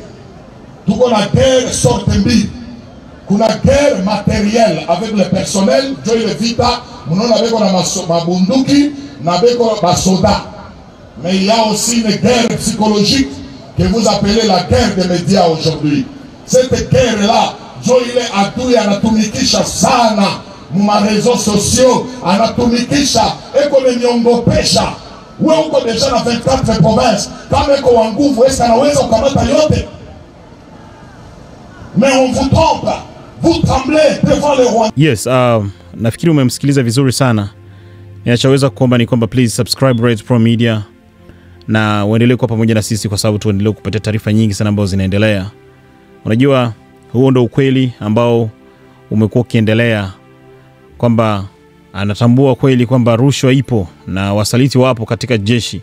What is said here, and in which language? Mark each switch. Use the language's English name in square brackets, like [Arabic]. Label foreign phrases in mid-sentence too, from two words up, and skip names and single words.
[French] Tout la guerre sort de mbi. [Swahili] Kuna guerre [French] matérielle avec le personnel, Joy le Vita, nous avons ma bunduki, nous avons ma soda. Mais il y a aussi une guerre psychologique que vous appelez la guerre des médias aujourd'hui. Cette guerre-là, Joy le [Swahili] adui anatumikisha sana, [French] ma réseaux sociaux, [Swahili] anatumikisha, eko le niongopesha. Uwe uko deja na 24 provinces, kama eko wanguvu, est-ce anaweza ukamata yote? [French] Mais on vous trompe. Vous tremblez devant le roi. [Swahili] Yes, nafikiri umemsikiliza vizuri sana. Ninachoweza kuomba ni kwamba [English] please subscribe [Swahili] Reds Pro Media na uendelee kuwa pamoja na sisi kwa sababu tuendelee kupata taarifa nyingi sana ambazo zinaendelea. Unajua huo ndio ukweli ambao umekuwa ukiendelea, kwamba anatambua kweli kwamba rushwa ipo na wasaliti wapo katika jeshi.